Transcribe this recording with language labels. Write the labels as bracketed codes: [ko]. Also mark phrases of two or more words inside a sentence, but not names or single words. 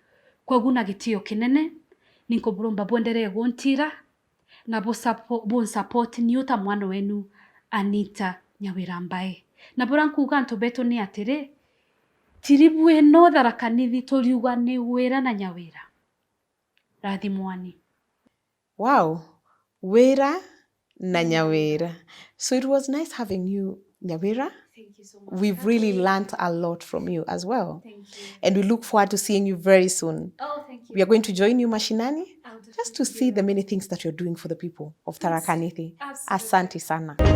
[mer] Kwogu na gitio kinene ninko buromba bwenderee guntira na bon support niuta mwana wenu Anita Nyawira Mbae na burankuga ntobeto ni atire tiribwe no Tharaka Nithi toriuga ni Wira Na Nyawira rathimwani. [en] Wow, Wira Na Nyawira. So it was nice having you, Nyawira. Thank you so much. We've really learnt a lot from you as well. Thank you. And we look forward to seeing you very soon. Oh, thank you. We are going to join you Mashinani I'll do just to see the many things that you're doing for the people of Tharaka Nithi. Absolutely. [sw] Asante sana.